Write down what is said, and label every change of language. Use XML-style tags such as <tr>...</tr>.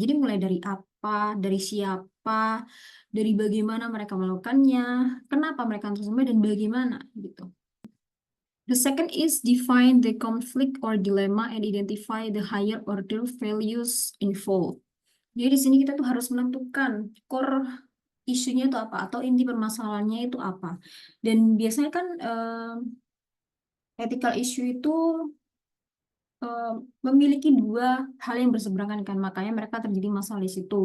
<id>Jadi mulai dari apa, dari siapa, dari bagaimana mereka melakukannya, kenapa mereka tersebut dan bagaimana gitu.</id> <en>The second is define the conflict or dilemma and identify the higher order values involved.</en> <id>Jadi di sini kita tuh harus menentukan core isunya itu apa atau inti permasalahannya itu apa. Dan biasanya kan ethical issue itu memiliki 2 hal yang berseberangan kan, makanya mereka terjadi masalah di situ.</id>